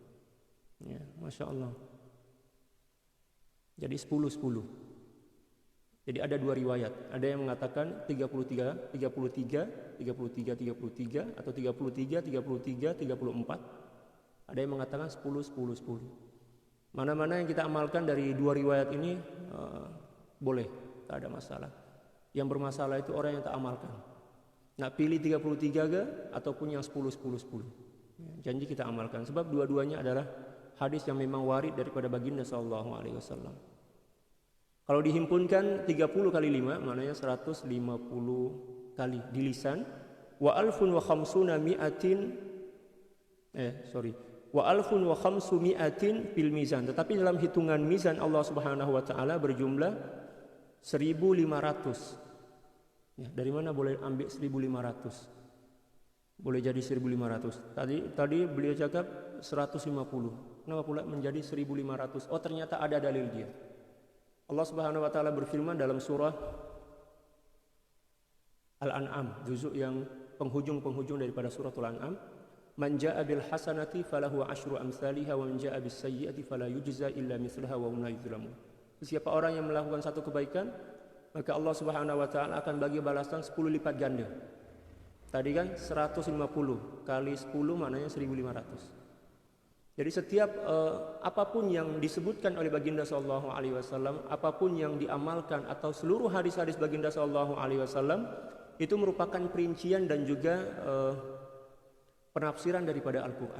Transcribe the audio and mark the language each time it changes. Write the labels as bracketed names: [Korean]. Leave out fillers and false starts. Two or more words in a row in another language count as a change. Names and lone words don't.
[Malay] Ya, [Arabic] ما شاء الله. [Malay] Jadi 10-10. Jadi ada dua riwayat. Ada yang mengatakan 33, 33, 33, 33 atau 33, 33, 34. Ada yang mengatakan 10, 10, 10. Mana-mana yang kita amalkan dari dua riwayat ini boleh, tak ada masalah. Yang bermasalah itu orang yang tak amalkan. Nak pilih 33 ke ataupun yang 10, 10, 10. Janji kita amalkan sebab dua-duanya adalah hadis yang memang warid daripada baginda [Arabic] صلى الله عليه وسلم. [Malay] Kalau dihimpunkan 30 kali 5 maknanya 150 kali di lisan. [Arabic] وألف وخمسون مئة وألف وخمسمئة في الميزان. [Malay] Tetapi dalam hitungan mizan [Arabic] الله سبحانه وتعالى [Malay] berjumlah 1500. Ya, dari mana boleh ambil 1500? Boleh jadi 1500. Tadi beliau cakap 150. Kenapa pula menjadi 1500? Oh, ternyata ada dalil dia. [Arabic] الله سبحانه وتعالى [Malay] berfirman dalam surah Al-An'am, juzuk yang penghujung daripada suratul An'am, [Arabic] "من جاء بالحسنة فله عشر أمثالها ومن جاء بالسيئة فلا يجزى إلا مثلها وهم لا يظلمون." [Malay] Siapa orang yang melakukan satu kebaikan, maka [Arabic] الله سبحانه وتعالى [Malay] akan bagi balasan 10 lipat ganda. Tadi kan 150 kali 10 maknanya 1500. Jadi setiap apapun yang disebutkan oleh baginda [Arabic] صلى الله عليه وسلم, [Malay] apapun yang diamalkan atau seluruh hadis-hadis baginda [Arabic] صلى الله عليه وسلم [Malay] itu merupakan perincian dan juga penafsiran daripada Al-Qur'an.